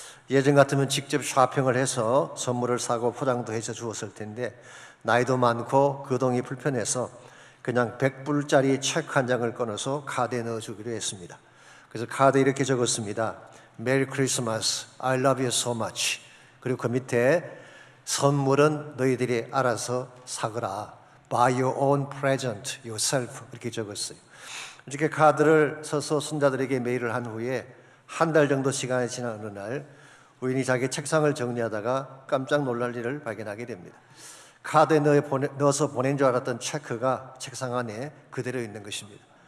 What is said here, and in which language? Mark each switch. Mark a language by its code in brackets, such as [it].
[ko] 예전 같으면 직접 쇼핑을 해서 선물을 사고 포장도 해서 주었을 텐데 나이도 많고 거동이 불편해서 그냥 100불짜리 체크 한 장을 꺼내서 카드에 넣어주기로 했습니다. 그래서 카드에 이렇게 적었습니다. [en] Merry Christmas, I love you so much. [ko] 그리고 그 밑에 선물은 너희들이 알아서 사거라. [en] Buy your own present yourself. [ko] 이렇게 적었어요. 이렇게 카드를 써서 손자들에게 메일을 한 후에 한 달 정도 시간이 지난 어느 날 우연히 자기 책상을 정리하다가 깜짝 놀랄 일을 발견하게 됩니다. 카드에 넣어서 보낸 줄 알았던 체크가 책상 안에 그대로 있는 것입니다.